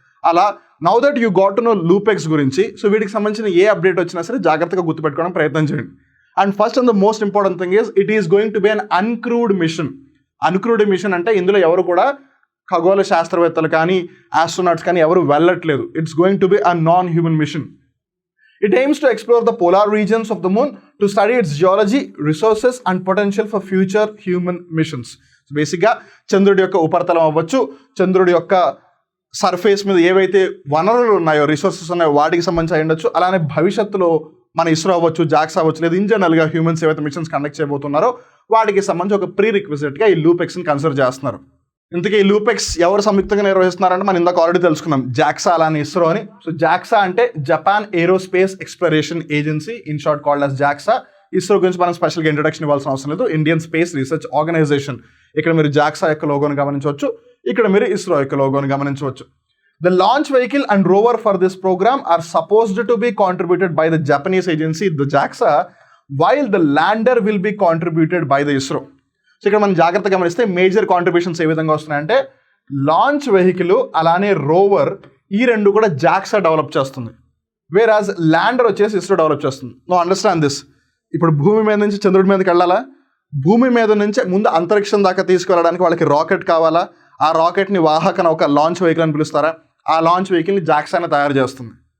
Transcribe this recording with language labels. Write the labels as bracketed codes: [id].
[te] అలా [en] now that you got to know [te] లూపెక్స్ గురించి, so వీటికి సంబంధించిన ఏ అప్డేట్ వచ్చినా సరే జాగ్రత్తగా గుర్తుపెట్టుకోవడం ప్రయత్నం చేయండి. [en] And first and the most important thing is it is going to be an uncrewed mission. [te] Uncrewed machine అంటే ఇందులో ఎవరు కూడా ఖగోళ శాస్త్రవేత్తలు కానీ ఆస్ట్రోనాట్స్ కానీ ఎవరు వెళ్ళట్లేదు. [en] It's going to be a non human mission. It aims to explore the polar regions of the moon to study its geology, resources and potential for future human missions. [te] So basically చంద్రుడి యొక్క ఉపరితలం అవ్వచ్చు, చంద్రుడి యొక్క surface మీద ఏవైతే వనరులు ఉన్నాయో, రిసోర్సెస్ ఉన్నాయో వాటికి సంబంధించి అయి ఉండొచ్చు. అలానే భవిష్యత్తులో మన ఇస్రో అవ్వచ్చు, జాక్సా అవ్వచ్చు, లేదా ఇన్ జనరల్గా హ్యూమన్స్ ఏవైతే మిషన్స్ కండక్ట్ చేయబోతున్నారో వాటికి సంబంధించి ఒక ప్రీ రిక్విజిట్గా ఈ లూపెక్స్ని కన్సిడర్ చేస్తున్నారు. ఇంతకీ ఈ లూపెక్స్ ఎవరు సంయుక్తంగా నిర్వహిస్తున్నారంటే మనం ఇందాక ఆల్రెడీ తెలుసుకున్నాం, జాక్సా అలానే ఇస్రో అని. సో జాక్సా అంటే Japan aerospace exploration agency, [en] in short called as [te] JAXA. ISRO గురించి మనం స్పెషల్గా ఇంట్రడక్షన్ ఇవ్వాల్సిన అవసరం లేదు. Indian space research organisation. ఇక్కడ మీరు జాక్సా యొక్క లోగోని గమనించవచ్చు, ఇక్కడ మీరు ఇస్రో యొక్క లోగోని గమనించవచ్చు. [en] The launch vehicle and rover for this program are supposed to be contributed by the Japanese agency, the JAXA, while the lander will be contributed by the ISRO. [te] So ఇక్కడ మనం జాగ్రత్తగా గమనిస్తే మేజర్ కాంట్రిబ్యూషన్స్ ఏ విధంగా వస్తున్నాయంటే, launch vehicle అలానే rover ఈ రెండు కూడా జాక్సా డెవలప్ చేస్తుంది, వేరాజ్ ల్యాండర్ వచ్చేసి ఇస్రో డెవలప్ చేస్తుంది. [en] No understand this. [te] ఇప్పుడు భూమి మీద నుంచి చంద్రుడి మీదకి వెళ్ళాలా, భూమి మీద నుంచి ముందు అంతరిక్షం దాకా తీసుకువెళ్ళడానికి వాళ్ళకి రాకెట్ కావాలా, ఆ రాకెట్ని వాహక నౌక లాంచ్ వెహికల్ అని పిలుస్తారా, ఆ లాంచ్ వెహికల్ని జాక్సానే తయారు చేస్తుంది.